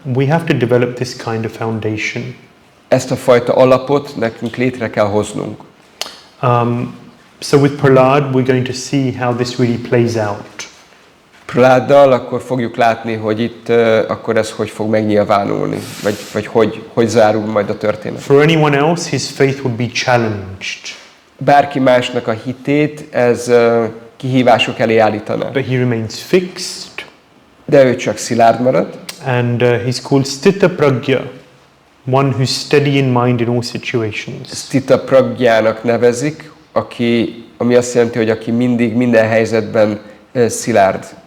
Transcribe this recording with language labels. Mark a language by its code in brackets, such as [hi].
[en] We have to develop this kind of foundation. [hu] Ezt a fajta alapot nekünk létre kell hoznunk. [en] So with Prahlāda, we're going to see how this really plays out. [hu] Prahláddal akkor fogjuk látni, hogy itt akkor ez hogy fog megnyilvánulni, vagy hogy zárul majd a történet. [en] For anyone else, his faith would be challenged. [hu] Bárki másnak a hitét ez kihívások elé állítaná. [en] But he remains fixed. [hu] De ő csak szilárd marad. [en] And he's called Stita Pragya, one who's steady in mind in all situations. [hu] Stita Pragyának nevezik, ami azt jelenti, hogy aki mindig, minden helyzetben szilárd.